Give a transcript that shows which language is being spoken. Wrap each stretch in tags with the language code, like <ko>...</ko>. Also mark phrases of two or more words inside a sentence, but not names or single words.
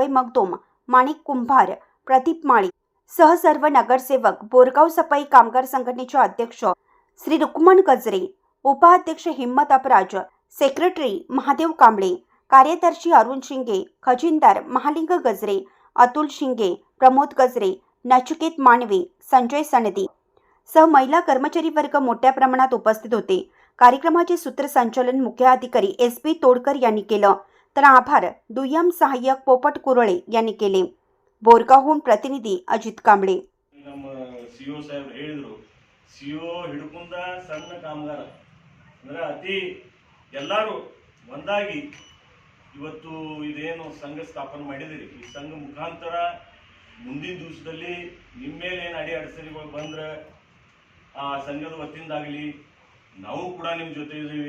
<mr>मगदोम, माणिक कुंभार, प्रदीप माळी सह सर्व नगरसेवक, बोरगाव सफाई कामगार संघटनेचे अध्यक्ष श्री रुक्मन गजरे, उपाध्यक्ष हिम्मत अपराज, सेक्रेटरी महादेव कांबळे, कार्यदर्शी अरुण शिंगे, खजिनदार महालिंग गजरे, अतुल शिंगे, प्रमोद गजरे, नचिकेत मानवे, संजय सनदी सह महिला कर्मचारी वर्ग मोठ्या प्रमाणात उपस्थित होते। कार्यक्रमाचे सूत्रसंचालन मुख्याधिकारी SP तोडकर यांनी केलं, तर आभार दुय्यम सहाय्यक पोपट कुरळे यांनी केले। बोरगावहून प्रतिनिधी अजित कांबळे।</mr> <kn>ನಮ್ಮ CO ಸಾಹೇಬರು ಹೇಳಿದ್ರು, CO ಹಿಡ್ಕೊಂಡ ಸಣ್ಣ ಕಾಮಗಾರ ಅಂದ್ರೆ ಅತಿ ಎಲ್ಲರೂ ಒಂದಾಗಿ ಇವತ್ತು ಇದೇನು ಸಂಘ ಸ್ಥಾಪನೆ ಮಾಡಿದಿರಿ, ಈ ಸಂಘ ಮುಖಾಂತರ ಮುಂದಿನ ದಿವಸದಲ್ಲಿ ನಿಮ್ಮ ಮೇಲೆ ಏನು ಅಡೆತಡೆಗಳು ಬಂದ್ರೆ ಆ ಸಂಘದ ವತಿಯಿಂದಾಗಲಿ ನಾವು ಕೂಡ ನಿಮ್ಮ ಜೊತೆ ಇದ್ದೀವಿ।</kn>